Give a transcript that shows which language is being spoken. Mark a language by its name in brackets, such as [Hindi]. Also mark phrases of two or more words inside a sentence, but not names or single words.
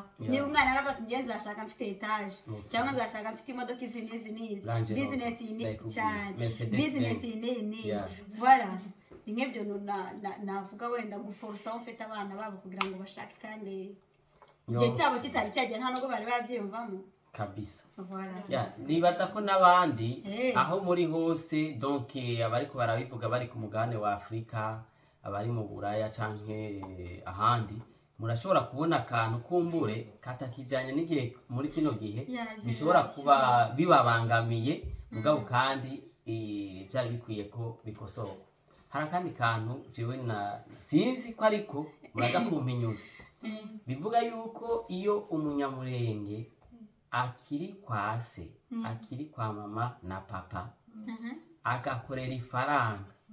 [Kinyarwanda] Niba umwana aravuga ngiye nzashaka mfite etage cyangwa nzashaka mfite imodoka izi business ni voilà, nk'ibyo navuga wenda guforsa ufite abana babo kugira ngo bashake kandi igihe cyabo kitari cyagera nta nubwo bari barabyiyumvamo kabisa. [Rundi] Nibaza ko n'abandi aho muri hose, donc abariko barabivuga bari ku mugabane wa Afrika, abari mu Buraya canke ahandi, murashobora kubona akantu kumbure katakijanye n'igihe muri kino gihe [English] Yes, [Rundi] bishobora [English] yes. [Rundi] kuba bibabangamiye mugabo kandi byari bikwiye ko bikosorwa. Hari akandi kantu jewe na sinzi ko ariko muraza kumpinyuza bivuga yuko iyo umunyamurenge akiri kwa se akiri kwa mama na papa agakorera ifaranga